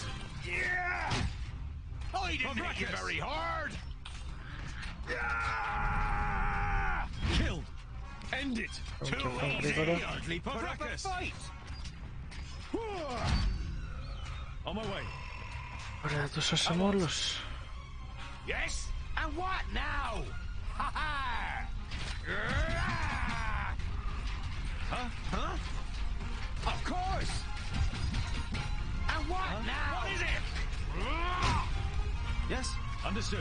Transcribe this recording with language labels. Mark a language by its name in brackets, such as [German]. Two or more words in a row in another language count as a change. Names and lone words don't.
[English] Yeah! I didn't hit you very hard. Yeah! Killed. End it. Too easy. He hardly put up a fight. On my way. [Greek] Ωραία, το σώσαμε όλους. [English] Yes? And what now? Ha ha! Huh? Huh? Of course! And what now? What is it? Yes? Understood.